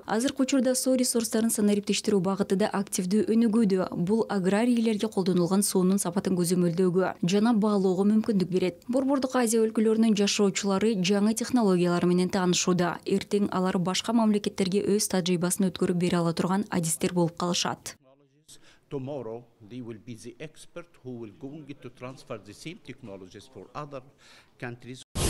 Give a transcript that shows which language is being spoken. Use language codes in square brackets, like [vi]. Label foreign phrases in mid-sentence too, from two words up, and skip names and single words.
[ky] Азыркы учурда суу ресурстарын санариптештирүү багыты да активдүү өнүгүүдө. Бул аграрийлерге колдонулган суунун сапатын көзөмөлдөөгө жана баалоого мүмкүндүк берет. Борбордук Азия өлкөлөрүнүн жашоочулары жаңы технологиялар менен таанышууда. Эртең алар башка мамлекеттерге өз тажрыйбасын өткөрүп бере ала турган адистер болуп калышат. [en] Tomorrow, they will be the expert who will going to transfer the same technologies for other countries